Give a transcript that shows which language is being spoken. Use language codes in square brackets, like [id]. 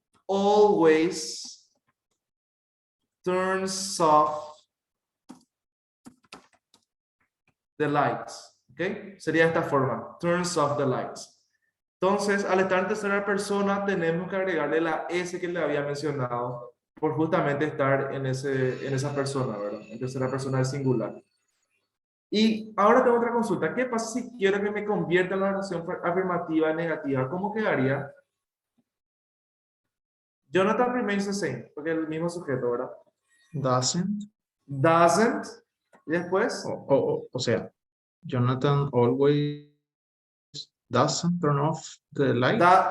[en] always turns off the lights. [es] ¿Ok? Sería de esta forma. [en] Turns off the lights. [es] Entonces, al estar en tercera persona, tenemos que agregarle la S que le había mencionado por justamente estar en esa persona, ¿verdad? En tercera persona del singular. Y ahora tengo otra consulta. ¿Qué pasa si quiero que me convierta la oración afirmativa en negativa? ¿Cómo quedaría? [en] Jonathan remains the same, [es] porque es el mismo sujeto, ¿verdad? [en] Doesn't. [es] Doesn't. Y después. O sea, [en] Jonathan always doesn't turn off the light.